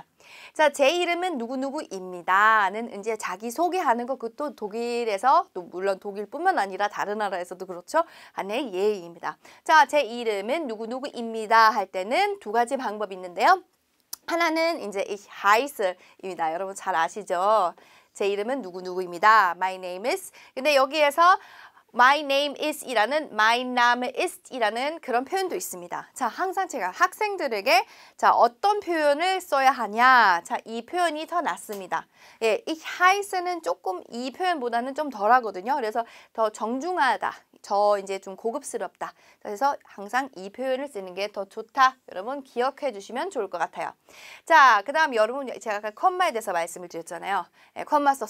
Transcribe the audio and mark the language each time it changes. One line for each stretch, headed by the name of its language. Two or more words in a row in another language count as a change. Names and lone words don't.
Korean: 자, 제 이름은 누구누구입니다는 이제 자기 소개하는 거 그것도 독일에서 또 물론 독일뿐만 아니라 다른 나라에서도 그렇죠. 하나의 예입니다. 자, 제 이름은 누구누구입니다 할 때는 두 가지 방법이 있는데요. 하나는 이제
German: ich heiße
Korean: 입니다. 여러분 잘 아시죠? 제 이름은 누구누구입니다.
English: My name is.
Korean: 근데 여기에서
English: My name is
Korean: 이라는
German: My Name ist
Korean: 이라는 그런 표현도 있습니다. 자, 항상 제가 학생들에게 자, 어떤 표현을 써야 하냐. 자, 이 표현이 더 낫습니다. 예,
German: ich heiße
Korean: 는 조금 이 표현보다는 좀 덜 하거든요. 그래서 더 정중하다. 이제 좀 고급스럽다. 그래서 항상 이 표현을 쓰는 게 더 좋다. 여러분 기억해 주시면 좋을 것 같아요. 자, 그 다음 여러분 제가 아까 컴마에 대해서 말씀을 드렸잖아요. 예, 컴마 썼어요.